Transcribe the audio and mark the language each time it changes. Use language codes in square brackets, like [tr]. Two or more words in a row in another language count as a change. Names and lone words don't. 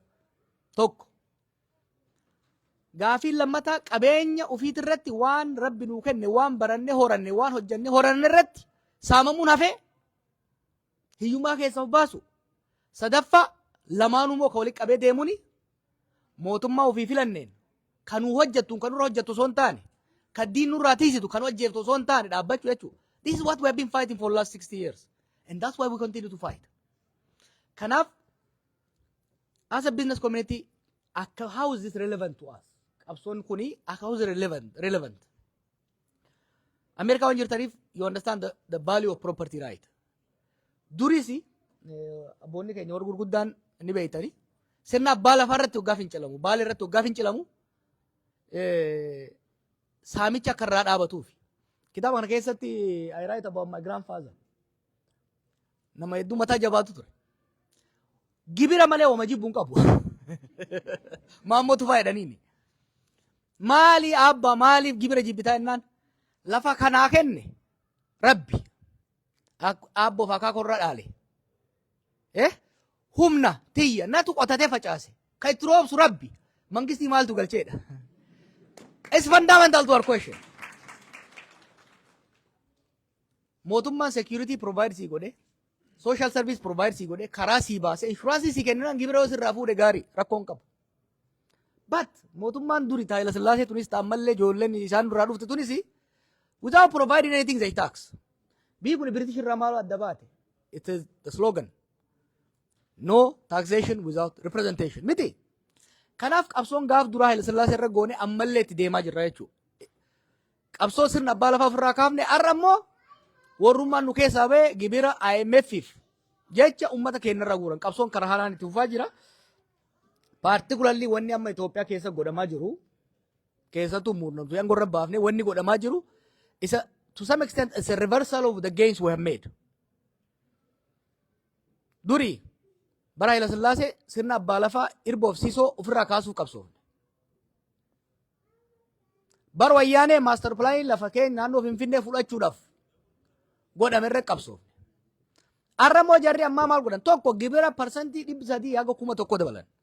[om] Tokko gaafiin lammataa qabeenya ofiit irratti waan rabbi nuu kenne waan baranne horanne waan hojjenne horanne irratti saamamuun hafee hiyyummaa keessa of baasu. Sadaffaa lamaanuu moo ka walitti qabee deemuni mootummaa ofii filanneen kanuu hojjettu kan nurra hojjettu osoo hin taane kan diin nurraa tiisitu kan hojjeeftu osoo hin taane dhaabbachuu jechuudha. [en] This is what we have been fighting for the last 60 years. And that's why we continue to fight. Kanaaf, as a business community, how is this relevant to us? [om] Qabsoon kuni, [en] how is it relevant? [om] America waan jirtaniif, [en] you understand the value of property right. [om] Durisi, abboonni keenya warra gurguddaan ni beeytani. Sirna abbaa lafaa irratti waggaa fincilamu, baala irratti waggaa fincilamu, saamicha akka irraa dhaabatuufi. Kitaaba kana keessatti [en] I write about my grandfather. [om] Nama hedduu mataa jabaatu ture. Gibira malee wama jibbuun qabu. Maammootu fayyadaniini. Maali abba maaliif gibira jibbitaa jennaan lafa kanaa kenne rabbi abboof akaakoo irra dhaale. Humna tiyya natu qotatee facaase. Kan itti roobsu rabbi mangistii maaltu galcheedha. [en] It's fundamental to our question. [om] Mootummaan [en] security provider [om] sii godhe, [en] social service provider [om] sii godhe, karaa sii baase, insuraansii sii kenninaan gibira yoo sirraa fuudhe gaarii rakkoon qabu. But mootummaan duri Haayile Sillaasee tunis ta'ammallee ijoolleen isaan duraa dhufte tunis [en] without providing anything they tax. [om] Biyyi kun British irraa maal adda baate? [en] It is the slogan. No taxation without representation. [om] Miti. Kanaaf qabsoon gaaf duraa Haayile Sillaasee irra goone ammallee itti deemaa jirra jechuudha. Qabsoo sirna abbaa lafaa ofirraa kaafne har'a immoo warrummaan nu keessaa ba'e gibira IMF'if jecha uummata keenya irraa guuran qabsoon karaa haalaan itti fufaa jira. Particularly wanni amma Itoophiyaa keessa godhamaa jiru keessattuu muurnamtuu yan gorra baafne wanni godhamaa jiru isa [en] to some extent it's a reversal of the gains we have made. [om] Duri bara Haayile Sillaasee sirna abbaa lafaa irboof siisoo ofirraa kaasuuf qabsoofne. Bara wayyaanee [en] master plan [om] lafa keenya naannoo Finfinnee fudhachuudhaaf godhame irra qabsoofne. Har'a immoo jarri ammaa maal godhan tokko gibira parsantii 300 haga 1,000 dabalan.